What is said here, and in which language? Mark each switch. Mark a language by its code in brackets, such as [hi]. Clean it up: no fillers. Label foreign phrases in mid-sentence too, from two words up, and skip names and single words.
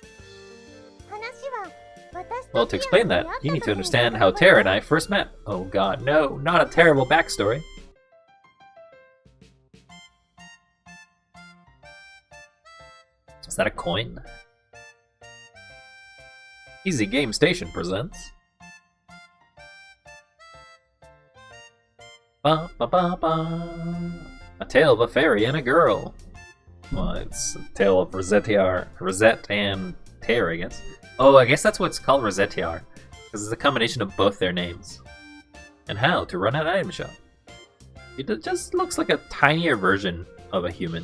[en] Well, to explain that, you need to understand how Tara and I first met. Oh god, no, not a terrible backstory. Is that a coin? Easy Game Station presents. Ba ba ba ba. A tale of a fairy and a girl. Well, it's a tale of Recettear, Rosette and Tear, I guess. Oh, I guess that's what's called Recettear, because it's a combination of both their names. And how to run an item shop. It just looks like a tinier version of a human.